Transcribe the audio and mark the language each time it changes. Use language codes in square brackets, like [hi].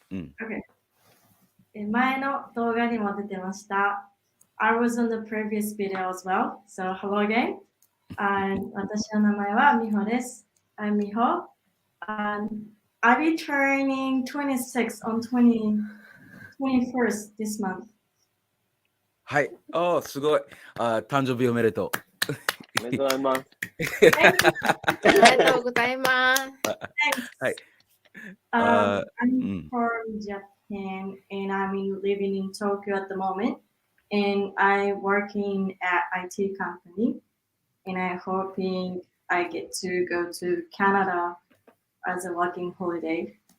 [ja] Okay. 前の動画にも出てました。 [en] I was on the previous video as well. So hello again. [ja] And 私の名前はみほです。 [en] I'm Miho. And I'll be turning 26 on 21st this month. [ja] はい。すごい。誕生日おめでとう。おめでとうございます。ありがとうございます。はい。 [en] I'm from Japan and I'm living in Tokyo at the moment. And I'm working at IT company. And I'm hoping I get to go to Canada as a working holiday.